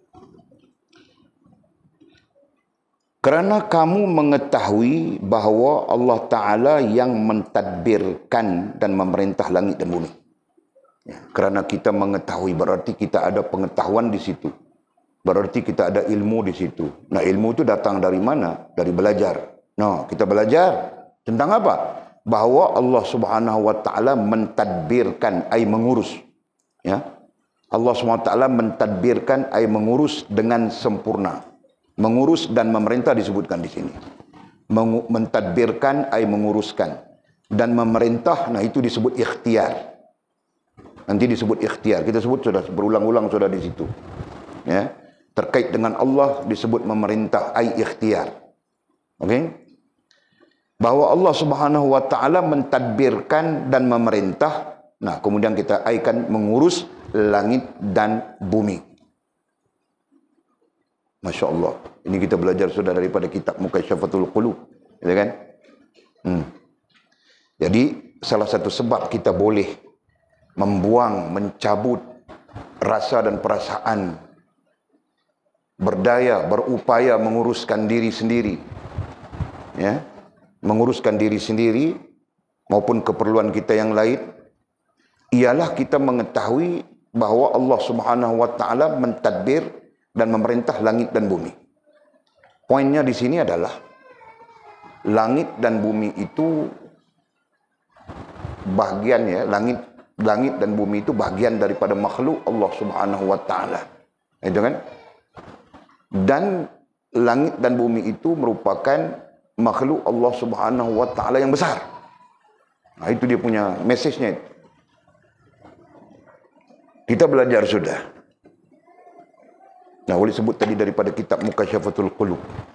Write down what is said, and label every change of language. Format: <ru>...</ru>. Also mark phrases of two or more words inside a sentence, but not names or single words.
<ms>Kerana kamu mengetahui bahawa Allah Ta'ala yang mentadbirkan dan memerintah langit dan bumi. Ya, kerana kita mengetahui berarti kita ada pengetahuan di situ. Berarti kita ada ilmu di situ. Nah, ilmu itu datang dari mana? Dari belajar. Nah, kita belajar tentang apa? Bahawa Allah</ms> <ar>سبحانه وتعالى</ar> <ms>mentadbirkan, ay mengurus. Ya. Allah</ms> <ar>سبحانه وتعالى</ar> <ms>mentadbirkan, ay mengurus dengan sempurna. Mengurus dan memerintah disebutkan di sini. Mentadbirkan ay menguruskan. Dan memerintah, nah itu disebut ikhtiar. Nanti disebut ikhtiar. Kita sebut sudah berulang-ulang sudah di situ. Ya. Terkait dengan Allah disebut memerintah ay ikhtiar. Okey? Bahwa Allah</ms> <ar>سبحانه وتعالى</ar> <ms>mentadbirkan dan memerintah. Nah, kemudian kita akan mengurus langit dan bumi.</ms> <ar>ما شاء الله.</ar> <ms>Ini kita belajar sudah daripada kitab Mukasyafatul Qulub. Ya kan? Jadi, salah satu sebab kita boleh membuang, mencabut rasa dan perasaan, berdaya, berupaya menguruskan diri sendiri. Ya, menguruskan diri sendiri maupun keperluan kita yang lain, ialah kita mengetahui bahawa Allah</ms> <ar>سبحانه وتعالى</ar> <ms>mentadbir dan memerintah langit dan bumi. Poinnya di sini adalah langit dan bumi itu bahagian, ya, langit dan bumi itu bahagian daripada makhluk Allah</ms> <ar>سبحانه وتعالى.</ar> <ms>Itu kan? Dan langit dan bumi itu merupakan makhluk Allah</ms> <ar>سبحانه وتعالى</ar> <ms>yang besar. Nah, itu dia punya message-nya. Kita belajar sudah. Nah, boleh sebut tadi daripada kitab Mukasyafatul Qulub.</ms>